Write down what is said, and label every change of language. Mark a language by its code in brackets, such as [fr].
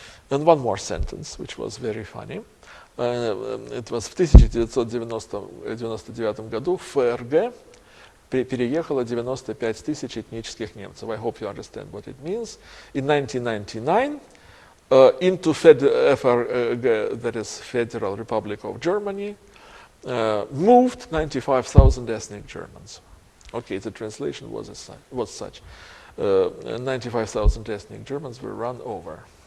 [en] And one more sentence, which was very funny. It was [ru] в 1999 году в ФРГ переехало 95 тысяч этнических немцев. [en] I hope you understand what it means. In 1999, into FRG, that is Federal Republic of Germany, moved 95,000 ethnic Germans. Okay, the translation was such. 95,000 ethnic Germans were run over.